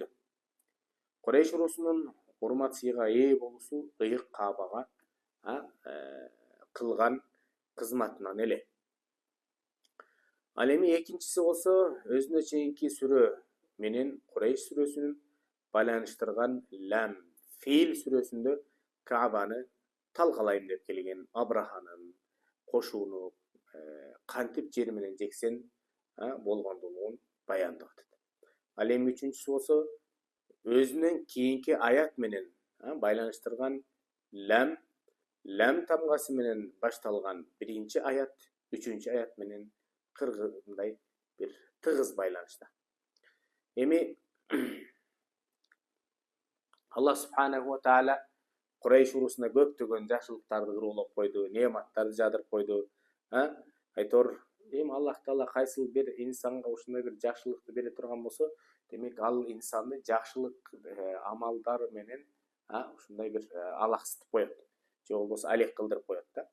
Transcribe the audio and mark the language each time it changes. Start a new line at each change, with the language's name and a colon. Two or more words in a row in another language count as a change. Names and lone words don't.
Kyrgyz: Quraysh уруусунун урмат сыйга ээ болуусу ыйык Каабага кылган кызматынан эле. Ал эми экинчиси болсо өзүнө чейинки сүрө менен Quraysh сүрөсүнүн байланыштырган лам. Фил сүрөсүндө Каабаны талкалайм деп келген Абраханын кошууну кантип жер менен жексен болгондугун баяндап атат. Ал эми үчүнчүсү болсо өзүнүн кийинки аят менен байланыштырган лам тамгасы менен башталган биринчи аят, үчүнчү аят менен кыргыздай бир тыгыз байланышта. Эми Аллах
Arabic: سبحانه وتعالى
Kyrgyz: Quraysh уруусуна көптөгөн жакшылыктарды ыруулап койду, неаматтарды жаадырып койду. Айтор эми Аллах Таала кайсыл бир инсанга ушундай бир жакшылыкты бере турган болсо, демек ал инсанды жакшылык амалдар менен ушундай бир алаксытып коет, же болбосо алек кылдырып коет да.